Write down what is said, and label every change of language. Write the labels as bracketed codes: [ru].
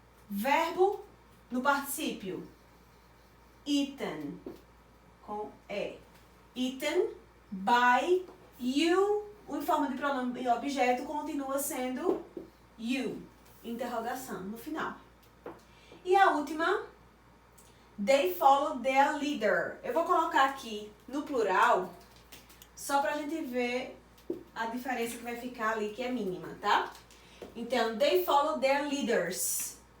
[pt] Verbo no particípio. Eaten. Com E. [en] Eaten by you. [pt] Em forma de pronome e objeto continua sendo you. Interrogação no final. E a última. [en] They followed their leader. [pt] Eu vou colocar aqui no plural. Só pra gente ver a diferença que vai ficar ali, que é mínima, tá? Então, [en] they followed their leaders.